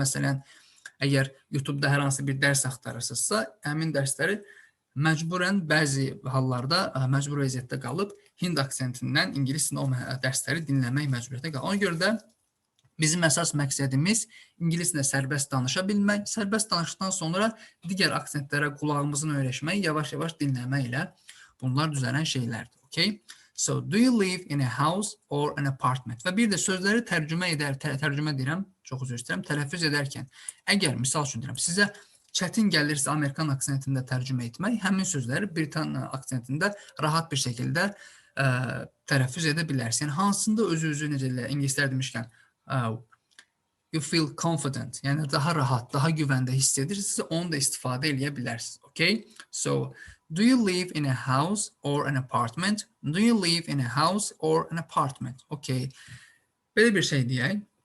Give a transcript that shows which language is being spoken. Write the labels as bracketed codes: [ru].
[az] Məsələn, əgər YouTube'da hər hansı bir dərs axtarırsınızsa, həmin dərsləri məcburən bəzi hallarda məcbur vəziyyətdə qalıb Hind aksentindən İngilis dilində o dərsləri dinləmək məcburiyyətində qalır. Ona görə də bizim əsas məqsədimiz İngilislə sərbəst danışa bilmək, sərbəst danışdıqdan sonra digər aksentlərə qulağımızın öyrəşmək, yavaş-yavaş dinləməklə bunlar düzələn şeylərdir. [en] Okay? So, do you live in a house or an apartment? [az] Və bir də sözləri tərcümə edirəm, çox üzr istəyirəm, tələffüz edərkən, əgər, misal üçün deyirəm, sizə çətin gəlirsə Amerikan aksentində tərcümə etmək, həmin sözləri Britaniya aksentində rahat bir şəkildə tələffüz edə bilərsiniz. Yəni, hansında özü necə ingilislər demişkən, [en] you feel confident. [az] Yəni daha rahat, daha güvəndə hiss edirsiniz, onu da istifadə edə bilərsiniz. [en] Okay? So, do you live in a house or an apartment? Do you live in a house or an apartment? Okay. [az] Belə bir şey deyək.